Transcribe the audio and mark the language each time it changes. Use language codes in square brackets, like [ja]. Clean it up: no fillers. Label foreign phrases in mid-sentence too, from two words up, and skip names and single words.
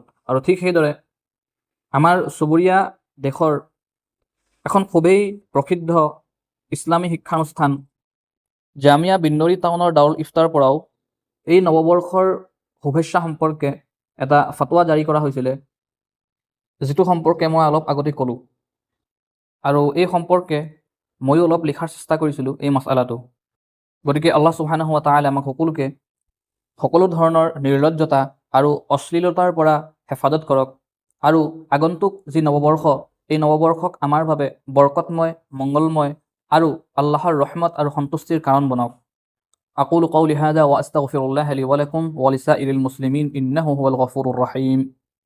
[as] আৰু ঠিক সেইদৰে আমাৰ চুবুৰীয়া দেশৰ এখন খুবেই প্ৰসিদ্ধ ইছলামী শিক্ষানুষ্ঠান জামিয়া বিন্নৰী টাউনৰ দাৰুল ইফতাৰ পৰাও এই নৱবৰ্ষৰ শুভেচ্ছা সম্পৰ্কে এটা ফতোৱা জাৰি কৰা হৈছিলে, যিটো সম্পৰ্কে মই অলপ আগতে ক'লোঁ। আৰু এই সম্পৰ্কে ময়ো অলপ লিখাৰ চেষ্টা কৰিছিলোঁ এই মাছআলাটো। গতিকে আল্লাহ [ar] سبحانه وتعالى [as] আমাক সকলোকে সকলো ধৰণৰ নিৰ্লজ্জতা আৰু অশ্লীলতাৰ পৰা হেফাজত কৰক, আৰু আগন্তুক যি নৱবৰ্ষ এই নৱবৰ্ষক আমাৰ বাবে বৰকতময়, মংগলময় আৰু আল্লাহৰ ৰহমত আৰু সন্তুষ্টিৰ কাৰণ বনাওক। [ar] أقول قولي هذا وأستغفر الله لي ولكم ولسائر المسلمين إنه هو الغفور الرحيم.